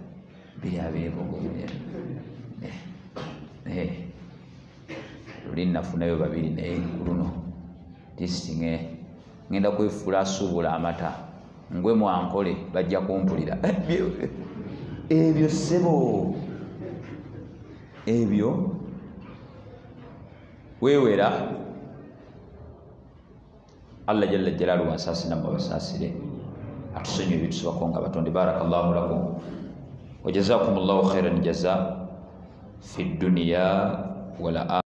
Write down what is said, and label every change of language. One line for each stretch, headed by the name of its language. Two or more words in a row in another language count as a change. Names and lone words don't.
Ganda: 2 luli nafunayo 2 naye luno tisinge ngenda kwefuula asuubula amata ngwe mwankole bajja kumpulira ebyo sebo ebyo weewera
Arabic: الله جل جلاله
Ganda: wasaasina mu basaasire atusonyiwe ebitusibako nga batonde.
Arabic: بارك الله لكم وجزاكم الله خيرا جزاء في الدنيا وال